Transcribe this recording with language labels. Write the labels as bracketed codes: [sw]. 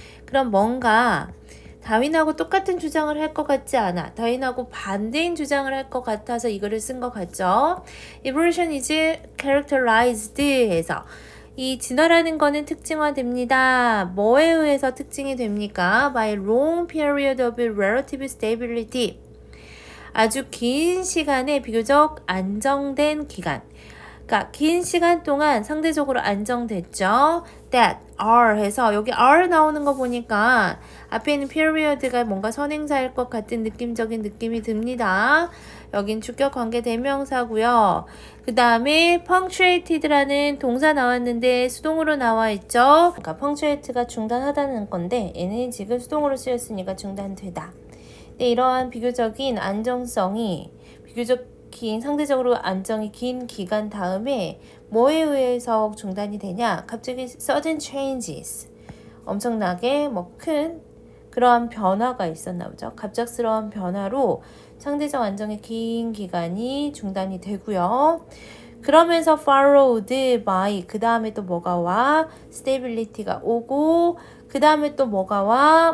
[ko] 그럼 뭔가 다윈하고 똑같은 주장을 할 것 같지 않아. 다윈하고 반대인 주장을 할 것 같아서 이거를 쓴 것 같죠. [en] Evolution is characterized [ko] 해서 이 진화라는 거는 특징화됩니다. 뭐에 의해서 특징이 됩니까? [en] By long period of relative stability. [ko] 아주 긴 시간에 비교적 안정된 기간. 그러니까 긴 시간 동안 상대적으로 안정됐죠. That are 해서 여기 are 나오는 거 보니까 앞에 있는 period가 뭔가 선행사일 것 같은 느낌적인 느낌이 듭니다. 여긴 주격 관계 대명사고요. 그 다음에 punctuated라는 동사 나왔는데 수동으로 나와 있죠. 그러니까 punctuate가 중단하다는 건데 얘는 지금 수동으로 쓰였으니까 중단되다. 근데 이러한 비교적인 안정성이 상대적으로 안정이 긴 기간 다음에 뭐에 의해서 중단이 되냐? 갑자기 [en] sudden changes. [ko] 엄청나게 큰 그러한 변화가 있었나 보죠. 갑작스러운 변화로 상대적 안정의 긴 기간이 중단이 되고요. 그러면서 followed by, 그 다음에 또 뭐가 와? stability가 오고, 그 다음에 또 뭐가 와?